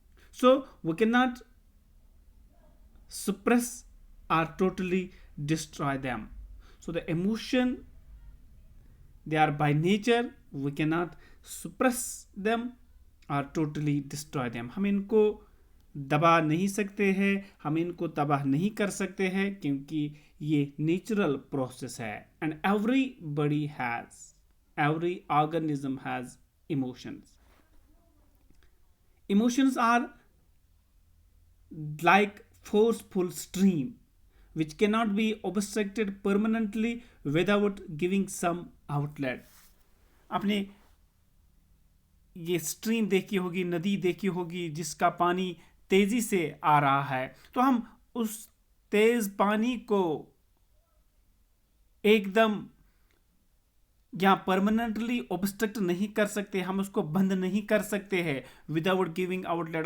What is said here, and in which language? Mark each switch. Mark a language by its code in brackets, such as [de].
[en] So we cannot suppress or totally destroy them. So the emotion, they are by nature, we cannot suppress them or totally destroy them. [ur] ہم ان کو دبا نہیں سکتے ہیں, ہم ان کو تباہ نہیں کر سکتے ہیں, کیونکہ یہ نیچرل پروسیس ہے. [en] And everybody has, every organism has emotions. Emotions are like forceful stream which cannot be obstructed permanently without giving some outlet. [ur] اپنے یہ اسٹریم دیکھی ہوگی, ندی دیکھی ہوگی, جس کا پانی تیزی سے آ رہا ہے, تو ہم اس تیز پانی کو ایک دم یا [en] permanently obstruct [ur] نہیں کر سکتے, ہم اس کو بند نہیں کر سکتے ہیں [en] Without giving outlet.